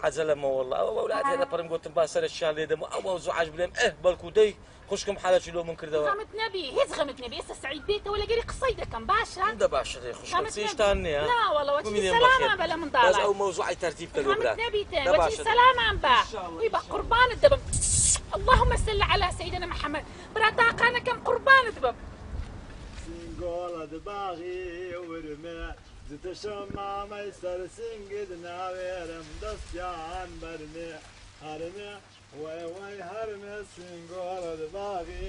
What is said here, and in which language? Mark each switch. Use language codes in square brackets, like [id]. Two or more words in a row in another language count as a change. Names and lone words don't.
[ckb] عەجەلەمە وەڵڵا ئەوە وەولادێ لەپەرم گوتم با سەرچیان لێ دەم ئەو مەوزوع عەش بڵێم بەڵکو دەی خوشکم حالەکی لۆ من کردەوە غەمت نەبی هیچ غەمت نەبی ئێستا سەعید بێتەوە لەگەری قسەی دەکەم باشە دە باشە دێ خوشکم چێشتان نییە نا وەڵەوە چی سەلامان بە لە منداڵە بەس ئەو مەوزوعی تەرتیب کە لۆ برا غەمت نەبیتن وەچی سەلامان بە وی بە قوربانت دەبم [ar] اللهم صل على سيدنا محمد [ckb] برا تاقانەکەم قوربانت بم سنگۆڵە باغی ورمە زتە شەمامەی سەر سنگت ناوێرم دەستیان بەرمێ هەرمێ وای هەرمێ سنگۆڵە باغی